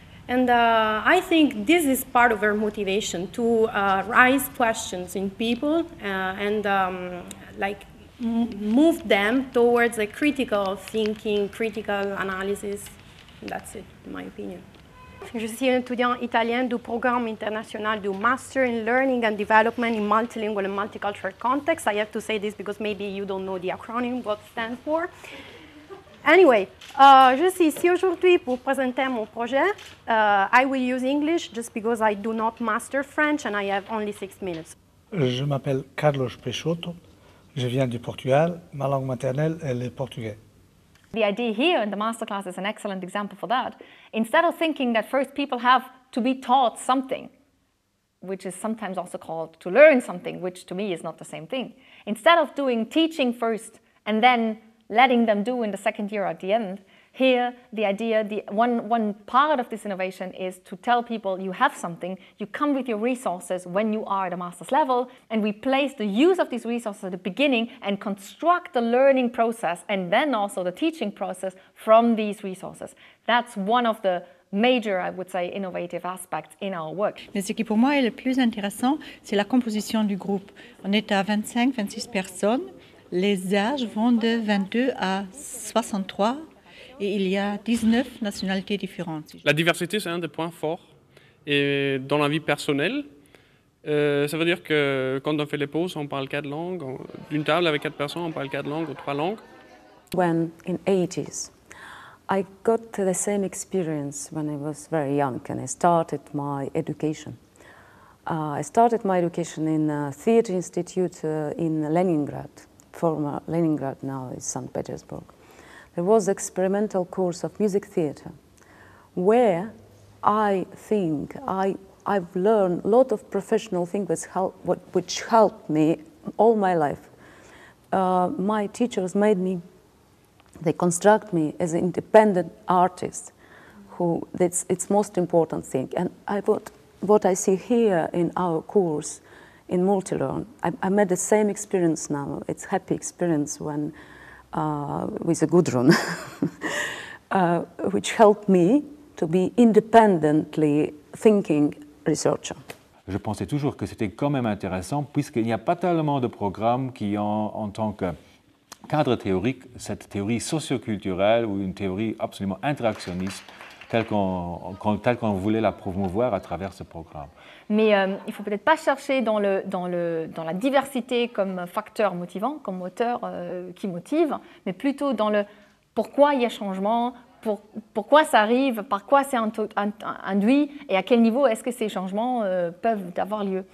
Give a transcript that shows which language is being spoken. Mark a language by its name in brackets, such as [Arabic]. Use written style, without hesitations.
[English] And I think this is part of our motivation, to raise questions in people and like move them towards a critical thinking, critical analysis. That's it, in my opinion. [French] Je suis un étudiant italien du programme international du Master in Learning and Development in Multilingual and Multicultural Context. [English] I have to say this because maybe you don't know the acronym, what it stands for. [French] Anyway, je suis ici aujourd'hui pour présenter mon projet. [English] I will use English just because I do not master French and I have only 6 minutes. [French] Je m'appelle Carlos Peixoto, je viens du Portugal, ma langue maternelle est le portugais. [English] The idea here in the masterclass is an excellent example for that. Instead of thinking that first people have to be taught something, which is sometimes also called to learn something, which to me is not the same thing. Instead of doing teaching first and then letting them do in the second year at the end, here the idea, one part of this innovation is to tell people you have something, you come with your resources when you are at a master's level, and we place the use of these resources at the beginning and construct the learning process and then also the teaching process from these resources. That's one of the major, I would say, innovative aspects in our work. [French] Mais ce qui pour moi est le plus intéressant, c'est la composition du groupe. On est à 25-26 personnes. Les âges vont de 22 à 63 et il y a 19 nationalités différentes. La diversité, c'est un des points forts. Et dans la vie personnelle, ça veut dire que quand on fait les pauses, on parle 4 langues. D'une table avec 4 personnes, on parle 4 langues ou 3 langues. [English] When in 80s, I got the same experience when I was very young and I started my education. I started my education in a theater institute in Leningrad. Former Leningrad now is St. Petersburg. There was an experimental course of music theater where I think I've learned a lot of professional things which helped me all my life. My teachers made me, they construct me as an independent artist it's most important thing. And what I see here in our course in Multilearn, I made the same experience now. It's a happy experience when with a Gudrun, which helped me to be independently thinking researcher. [French] Je pensais toujours que c'était quand même intéressant puisqu'il n'y a pas tellement de programmes qui ont en tant que cadre théorique cette théorie socioculturelle ou une théorie absolument interactionniste telle qu'on voulait la promouvoir à travers ce programme. Mais il ne faut peut-être pas chercher dans la diversité comme facteur motivant, comme moteur qui motive, mais plutôt dans le pourquoi il y a changement, pourquoi ça arrive, par quoi c'est induit et à quel niveau est-ce que ces changements peuvent avoir lieu.